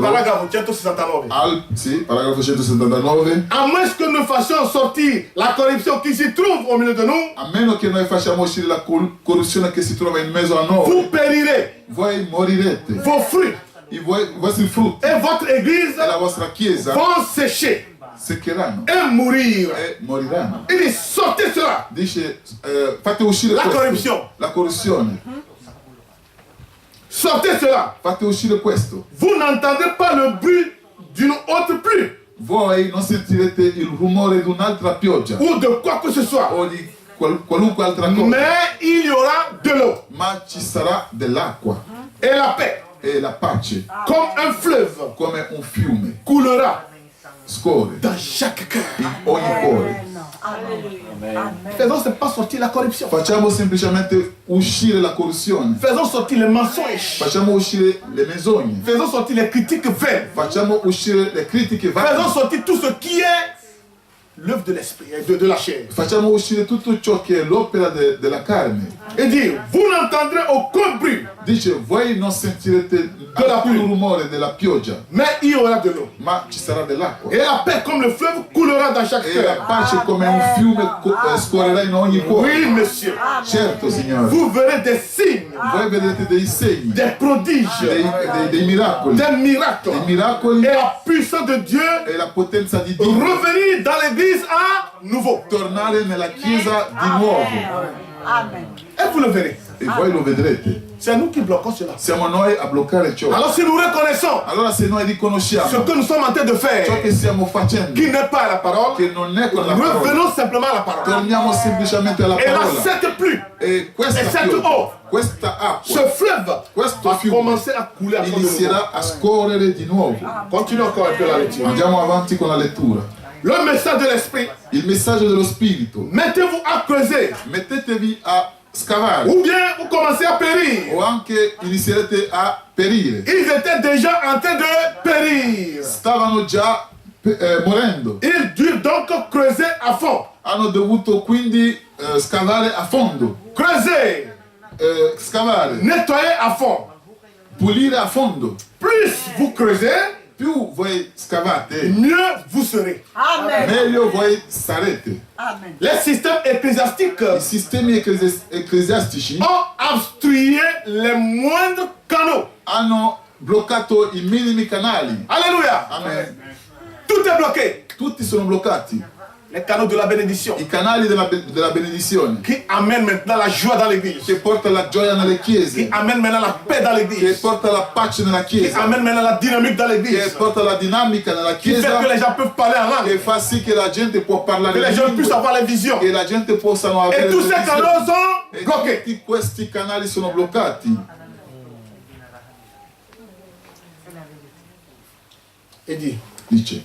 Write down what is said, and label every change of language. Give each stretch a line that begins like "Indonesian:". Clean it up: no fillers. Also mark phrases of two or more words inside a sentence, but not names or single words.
French: paragraphe 169.
Italian: sì, paragrafo 179,
French: À moins que nous fassions sortir la corruption qui s'y trouve au milieu de nous,
Italian: a meno che noi facciamo uscire la corruzione che si trova in mezzo a noi,
French: vous périrez,
Italian: voi morirete,
French: vos fruits
Italian: i vostri frutti
French: et votre église
Italian: e la vostra chiesa
French: vont sécher.
Italian: seccheranno
French: et mourir.
Italian: e moriranno.
French: Il dit, sortez cela.
Italian: Dice, fate uscire La questo. corruzione. La corruzione.
French: Sortez cela.
Italian: Fate uscire questo.
French: Vous n'entendez pas le bruit d'une autre pluie
Italian: Voi non sentirete il rumore di un'altra pioggia
French: ou de quoi que ce soit.
Italian: o di qualunque altra cosa,
French: Mais il y aura de l'eau
Italian: ma ci sarà dell'acqua
French: et la paix,
Italian: e la pace,
French: comme un fleuve,
Italian: come un fiume,
French: coulera
Italian: scorre
French: dans chaque cœur.
Italian: in ogni cuore.
French: Faisons c'est pas sortir la corruption.
Italian: Facciamo semplicemente uscire la corruzione,
French: Faisons sortir les mensonges.
Italian: facciamo uscire le menzogne,
French: Faisons sortir les critiques vaines.
Italian: facciamo uscire le critiche
French: Faisons
Italian: vane,
French: sortir tout ce qui est l'œuvre de l'esprit, de la chair.
Italian: facciamo uscire tutto ciò che è l'opera della carne.
French: Et dire, vous n'entendrez aucun bruit,
Italian: Dice, voi non sentirete alcun rumore della pioggia,
French: mais il y aura de l'eau.
Italian: ma ci sarà dell'acqua.
French: Et la paix comme le fleuve coulera dans chaque
Italian: E la
French: cœur.
Italian: pace come un fiume scorrerà in ogni cuore.
French: Oui, monsieur.
Italian: Certo, Signore.
French: Vous verrez des signes,
Italian: Voi vedrete dei segni,
French: des prodiges,
Italian: dei miracoli,
French: des miracles.
Italian: dei miracoli
French: Et la puissance de Dieu
Italian: e la potenza di Dio
French: revenir dans l'église à nouveau.
Italian: tornare nella Chiesa di nuovo.
French: Et vous le verrez.
Italian: E voi lo vedrete.
French: C'est nous qui bloquons cela.
Italian: Siamo noi a bloccare ciò.
French: Alors si nous reconnaissons
Italian: Allora se noi
French: ce
Italian: riconosciamo
French: que nous sommes en train de
Italian: ciò
French: faire,
Italian: che stiamo facendo,
French: qui n'est pas la parole,
Italian: che non è con la parola,
French: revenons simplement à la parole.
Italian: torniamo semplicemente alla
French: Et là,
Italian: parola.
French: cette pluie,
Italian: E questa
French: E cette
Italian: pioggia,
French: eau,
Italian: questa
French: ce
Italian: acqua,
French: fleuve
Italian: questo
French: va
Italian: fiume
French: commencer à couler à cause de nous.
Italian: inizierà a scorrere di nuovo.
French: Continue encore un peu la lecture.
Italian: Andiamo avanti con la lettura.
French: Le message de l'esprit,
Italian: Il messaggio dello Spirito.
French: mettez-vous à creuser,
Italian: Mettetevi a scavare
French: ou bien vous commencez à périr.
Italian: o anche inizierete a perire.
French: Ils étaient déjà en train de périr.
Italian: Stavano già morendo.
French: Ils durent donc creuser à fond.
Italian: Hanno dovuto quindi scavare a fondo.
French: Creuser,
Italian: Scavare,
French: nettoyer à fond.
Italian: pulire a fondo.
French: Plus vous creusez,
Italian: Più voi scavate,
French: mieux vous serez.
Italian: meglio voi sarete.
French: Les systèmes ecclésiastiques
Italian: I sistemi ecclesiastici
French: ont obstrué les moindres canaux.
Italian: hanno bloccato i minimi canali.
French: Alléluia.
Italian: Amen.
French: Tout est bloqué.
Italian: Tutti sono bloccati.
French: Les canaux de la bénédiction
Italian: I canali della benedizione
French: qui amènent maintenant la joie dans l'église,
Italian: che porta la gioia nelle
French: qui
Italian: chiese,
French: amènent maintenant la paix dans
Italian: che
French: l'église,
Italian: porta la pace nella
French: qui
Italian: chiesa,
French: amènent maintenant la dynamique dans
Italian: che
French: l'église,
Italian: porta la dinamica nella
French: qui fait que
Italian: chiesa,
French: les gens peuvent parler en langue,
Italian: che fa sì che la gente può
French: que
Italian: parlare
French: les
Italian: in
French: gens puissent
Italian: lingue,
French: avoir les visions.
Italian: che la gente possano avere
French: Et tous
Italian: le
French: ces
Italian: visioni.
French: canaux sont
Italian: E
French: bloqués.
Italian: tutti questi canali sono bloccati.
French: Et dit,
Italian: Dice,